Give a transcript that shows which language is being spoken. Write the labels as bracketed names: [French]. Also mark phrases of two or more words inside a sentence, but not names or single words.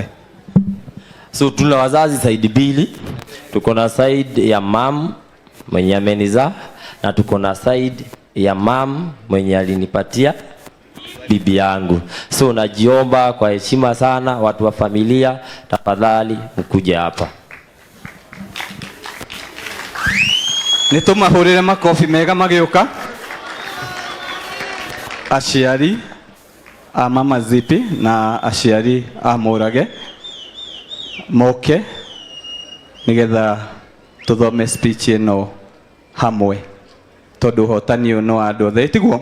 [Swahili] So tuna wazazi side mbili, tuko na side ya mam mwenye ameniza na tuko na side ya mam mwenye alinipatia bibi yangu. So najiomba kwa heshima sana, watu wa familia, tafadhali mkuje hapa. [Kikuyu] Nitumahurire makofi mega mageuka. Aciari a mama Zipi na aciari a Murage moke nigetha tuthome speech ino hamwe tondu hotani uno andu othe tiguo.